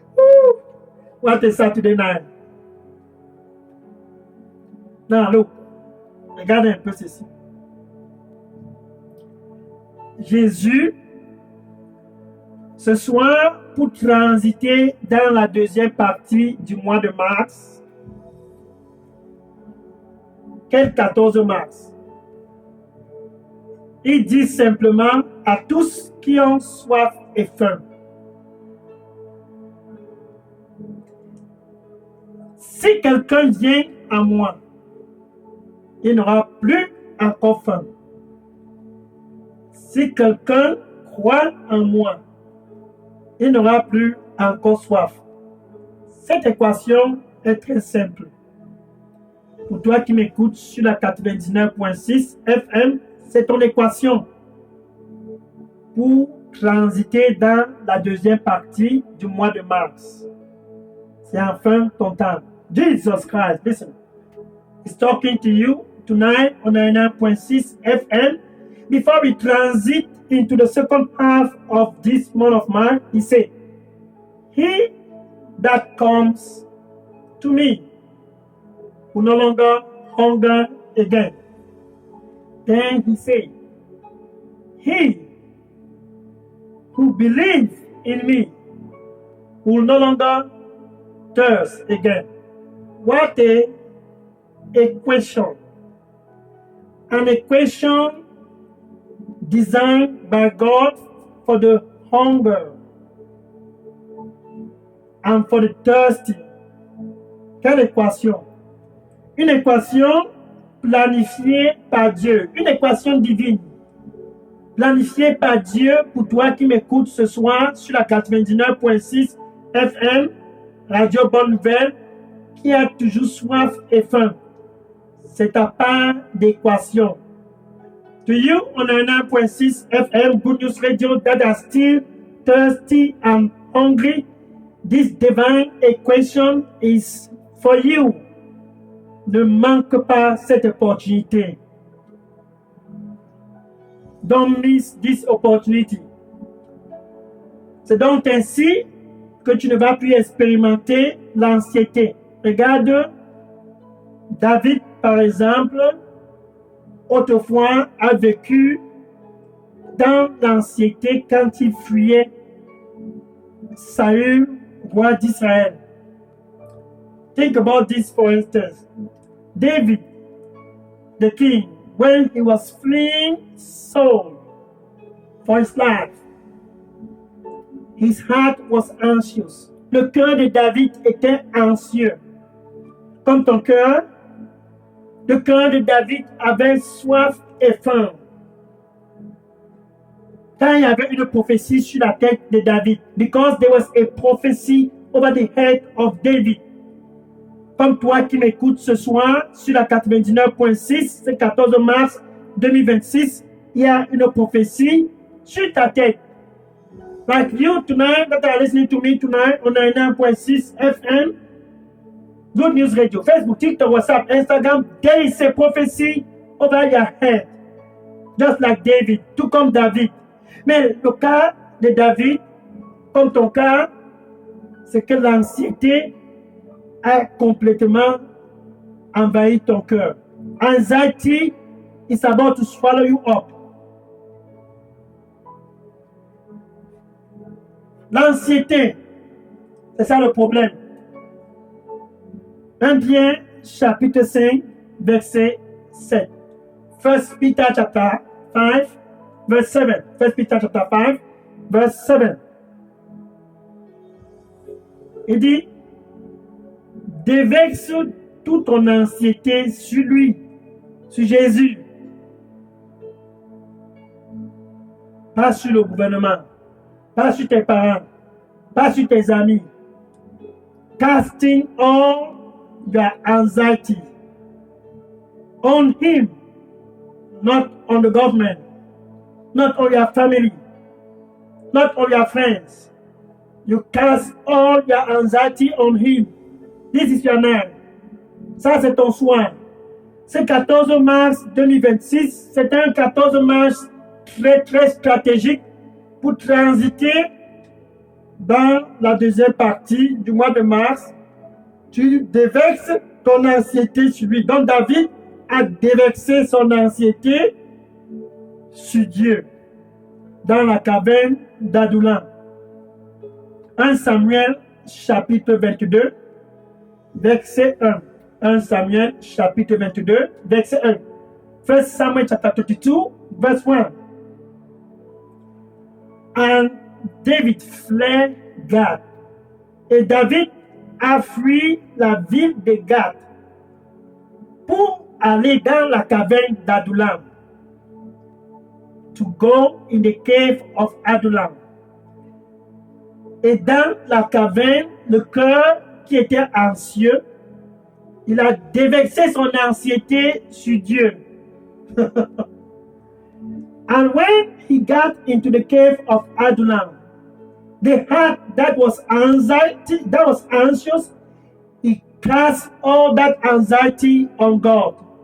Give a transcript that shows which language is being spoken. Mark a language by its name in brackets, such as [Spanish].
[English] Ooh, what a Saturday night! [French] Non, [English] look, [French] regardez un peu ceci. Jésus, ce soir, pour transiter dans la deuxième partie du mois de mars, quel 14 mars? Il dit simplement à tous qui ont soif et faim. Si quelqu'un vient à moi, il n'aura plus encore faim. Si quelqu'un croit en moi, il n'aura plus encore soif. Cette équation est très simple. Pour toi qui m'écoutes sur la 99.6 FM, c'est ton équation pour transiter dans la deuxième partie du mois de mars. C'est enfin ton temps. Jesus Christ, [English] listen. He's talking to you tonight on 99.6 FM. Before we transit into the second half of this month of March, he said, "He that comes to me will no longer hunger again." Then he said, "He who believes in me will no longer thirst again." What a equation. An equation designed by God for the hunger and for the thirsty. [French] Quelle équation? Une équation planifiée par Dieu, une équation divine, planifiée par Dieu pour toi qui m'écoutes ce soir sur la 99.6 FM, Radio Bonne Nouvelle, qui a toujours soif et faim. C'est ta part d'équation. [English] To you on 99.6 FM, Good News Radio that are still thirsty and hungry, this divine equation is for you. [French] Ne manque pas cette opportunité. [English] Don't miss this opportunity. [French] C'est donc ainsi que tu ne vas plus expérimenter l'anxiété. Regarde, David, par exemple, autrefois a vécu dans l'anxiété quand il fuyait Saül, roi d'Israël. [English] Think about this for instance. David, the king, when he was fleeing Saul for his life, his heart was anxious. [French] Le cœur de David était anxieux. Comme ton cœur, le cœur de David avait soif et faim. Quand il y avait une prophétie sur la tête de David, [English] because there was a prophecy over the head of David. [French] Comme toi qui m'écoutes ce soir sur la 99.6, c'est 14 mars 2026, il y a une prophétie sur ta tête. [English] Like you tonight that are listening to me tonight on 99.6 FM, Good News Radio, Facebook, TikTok, WhatsApp, Instagram, there is a prophecy over your head. Just like David, [French] tout comme David. Mais le cas de David, comme ton cas, c'est que l'anxiété a complètement envahi ton cœur. [English] Anxiety is about to swallow you up. [French] L'anxiété, c'est ça le problème. 1 Pierre, chapitre 5, verset 7. [English] 1 Peter chapter 5, verse 7. 1 Peter chapter 5, verse 7. [French] Il dit, déverse toute ton anxiété sur lui, sur Jésus. Pas sur le gouvernement, pas sur tes parents, pas sur tes amis. [English] Casting all your anxiety on him, not on the government, not on your family, not on your friends. You cast all your anxiety on him. This is your name. [French] Ça, c'est ton soin. C'est 14 mars 2026. C'est un 14 mars très, très stratégique pour transiter dans la deuxième partie du mois de mars, tu déverses ton anxiété sur lui. Donc David a déversé son anxiété sur Dieu dans la caverne d'Adullam. 1 Samuel chapitre 22, verset 1. 1 Samuel chapitre 22, verset 1. [English] 1 Samuel chapter 22, verse 1. And David fled Gath. [French] Et David a fui la ville de Gath pour aller dans la caverne d'Adullam. [English] To go in the cave of Adullam. [French] Et dans la caverne, le cœur qui était anxieux, il a déversé son anxiété sur Dieu. [English] And when he got into the cave of Adullam, the heart that was anxious, he cast all that anxiety on God.